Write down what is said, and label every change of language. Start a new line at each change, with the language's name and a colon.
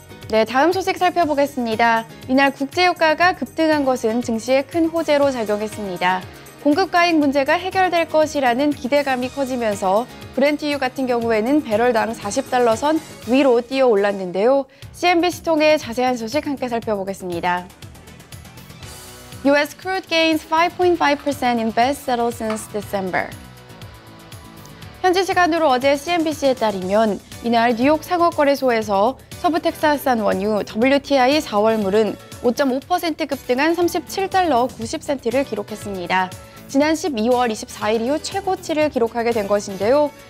Korean: 네, 다음 소식 살펴보겠습니다. 이날 국제유가가 급등한 것은 증시에 큰 호재로 작용했습니다. 공급 과잉 문제가 해결될 것이라는 기대감이 커지면서 브렌트유 같은 경우에는 배럴당 40달러 선 위로 뛰어 올랐는데요. CNBC 통해 자세한 소식 함께 살펴보겠습니다.
English: US crude gains 5.5% in best settled since December.
Korean: 현지 시간으로 어제 CNBC에 따르면 이날 뉴욕 상업거래소에서 서부 텍사스산 원유 WTI 4월물은 5.5% 급등한 37달러 90센트를 기록했습니다. 지난 12월 24일 이후 최고치를 기록하게 된 것인데요.